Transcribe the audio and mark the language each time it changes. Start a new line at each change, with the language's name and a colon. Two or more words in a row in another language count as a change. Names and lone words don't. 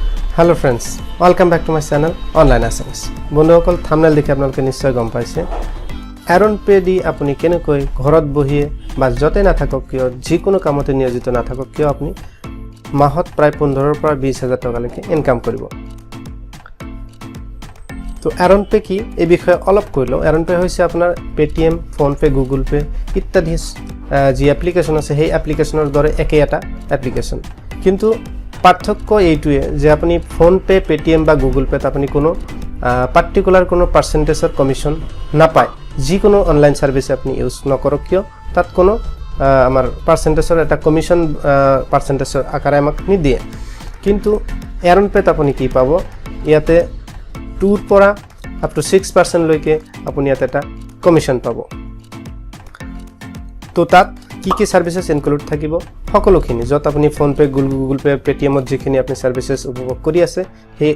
English: Hello friends, welcome back to my channel Online Assamese.
Assamese: বন্ধুসকল থাম্বনেল দেখি আপোনালোকে নিশ্চয় গম পাইছে AeronPay দি আপুনি কেনেকৈ ঘৰত বহিয়ে বা যতে না থাকক কিয় যিকোনো কামতে নিয়োজিত না থাকক কিয় আপুনি মাহত প্ৰায় 15 পৰা 20000 টকা লৈকে ইনকাম কৰিব তো AeronPay কি এই বিষয়ে অলপ কইলো AeronPay হৈছে আপোনাৰ Paytm, PhonePe, Google Pay ইত্যাদি যি এপ্লিকেশন আছে সেই এপ্লিকেশনৰ দৰে একে এটা এপ্লিকেশন কিন্তু পাৰ্থক্য এইটোৱে যে আপুনি PhonePe, Paytm বা Google Pay আপুনি কোনো পার্টিকুলার কোনো পার্সেন্টেজৰ কমিশন নাপায় যিকোনো
English: online service
Assamese: আপনি ইউজ নকৰক কিয় তাত কোনো আমাৰ পার্সেন্টেজৰ এটা কমিশন পার্সেন্টেজৰ আকাৰে আমাক নিদিয়ে কিন্তু AeronPay আপুনি কি পাব ইয়াতে 2 ৰ পৰা
English: up to
Assamese: 6% লৈকে আপুনি ইয়াতে এটা কমিশন পাব তো তাত কি
English: services include
Assamese: থাকিব সকলোখিনি যত আপুনি PhonePe, Google Pay, Paytm ত যিখিনি আপুনি সার্ভিসেস উপভোগ কৰি আছে সেই